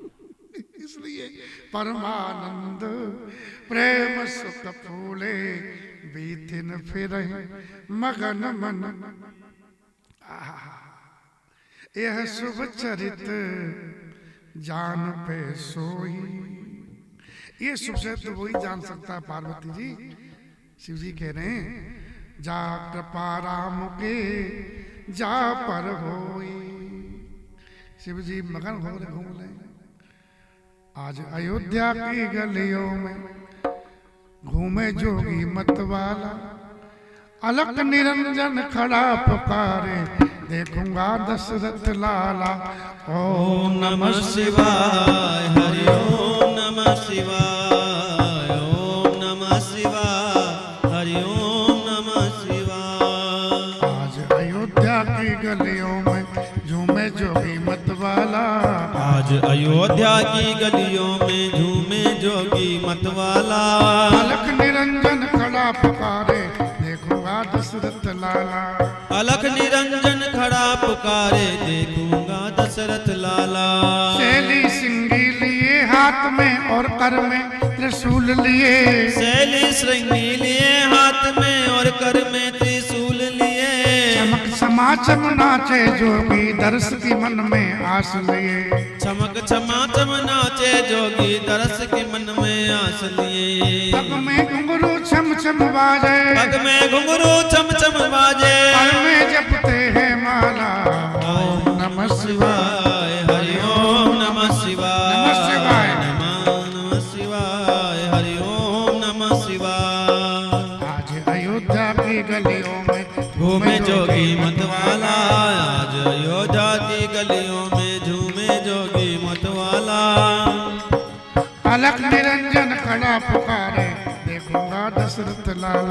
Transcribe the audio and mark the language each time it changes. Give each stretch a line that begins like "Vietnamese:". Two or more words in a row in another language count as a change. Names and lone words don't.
Hindi: इसलिए परमानंद प्रेम सुख फूले बीतिन फिर मगन मन। यह शुभ चरित जान पे सोई। ये शुभ चरित वही जान सकता है पार्वती जी। शिव जी कह रहे हैं जा कृपा राम के जा पर होई। शिव जी मगन हो रहे घूम रहे। आज अयोध्या की गलियों में घूमे जोगी मतवाला। अलख निरंजन खड़ा पुकारे देखूंगा दशरथ लाला।
Sanskrit: ओम नमः शिवाय हरि ओम नमः शिवाय ओम नमः शिवाय हरि ओम नमः शिवाय।
Hindi: आज अयोध्या की गलियों में झूमे जोगी मतवाला। आज अयोध्या की गलियों में झूमे जोगी मतवाला। अलख निरंजन खड़ा पुकारे देखूंगा दशरथ लाला। अलख निरंजन खड़ा पुकारे देखूंगा दशरथ लाला। शैली सिंगी लिए हाथ में और कर में त्रिशूल लिए। शैली श्रृंगी लिए हाथ में और कर में त्रिशूल लिए। चमक समाचम नाचे जोगी दर्श की मन में आस लिए। चमक चमाचम नाचे जोगी दरस के मन में आस लिए। पग में घुंघरू छम छम बाजे। पग में घुंघरू चम चम बाजे। पर में जपते हैं माला।
Sanskrit: ओम नमः शिवाय हरि ओम नमः शिवाय। नमः शिवाय। नमः शिवाय हरि ओम नमः शिवाय।
Hindi: आज अयोध्या की गलियों में घूमे जोगी मतवाला। आज अयोध्या की गलियों में झूमे जोगी मतवाला। अलख निरंजन खड़ा पुकारे देखूंगा दशरथ लाला।